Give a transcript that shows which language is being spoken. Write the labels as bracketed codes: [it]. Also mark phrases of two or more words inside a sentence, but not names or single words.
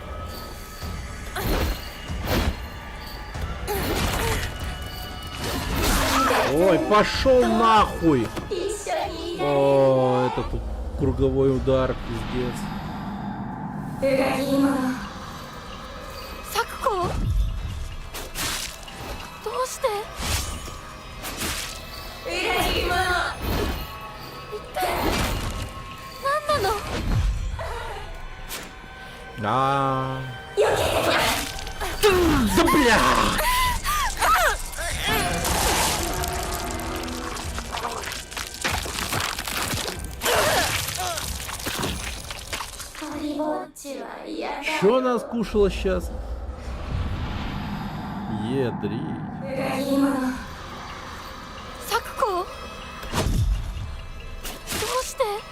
[ru] Ой, пошел нахуй! О, это тут круговой удар, пиздец. [ja] 咲子どうして一体何なの [ru] А. Да бля! Чё она скушала сейчас? Едри. [ja] 咲子どうして